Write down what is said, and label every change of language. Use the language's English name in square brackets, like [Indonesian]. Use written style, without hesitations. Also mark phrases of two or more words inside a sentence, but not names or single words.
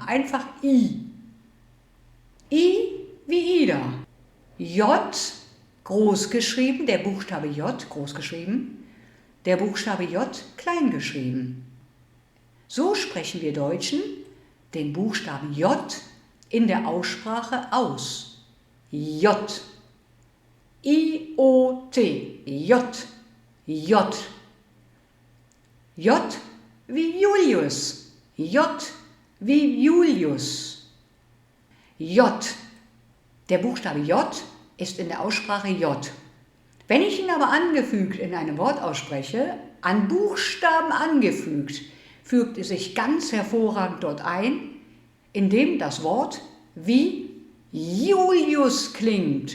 [German] Einfach I. I wie Ida. J groß geschrieben, der Buchstabe J groß geschrieben, der Buchstabe J klein geschrieben. So sprechen wir Deutschen den Buchstaben J in der Aussprache aus. J. I-O-T. J. J. J wie Julius. J wie Julius. J. Der Buchstabe J ist in der Aussprache J. Wenn ich ihn aber angefügt in einem Wort ausspreche, an Buchstaben angefügt, fügt es sich ganz hervorragend dort ein, indem das Wort wie Julius klingt.